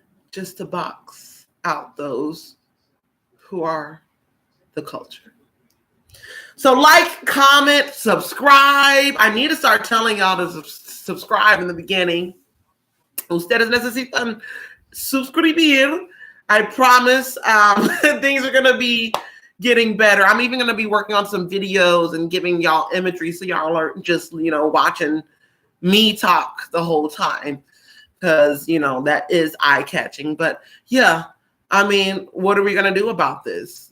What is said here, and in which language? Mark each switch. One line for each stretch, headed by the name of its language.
English: Just to box out those who are the culture. So like, comment, subscribe. I need to start telling y'all to subscribe in the beginning.
Spanish: Ustedes necesitan suscribir.
English: I promise things are going to be getting better. I'm even going to be working on some videos and giving y'all imagery so y'all aren't just, watching me talk the whole time. Because, that is eye-catching. But, yeah, I mean, what are we going to do about this?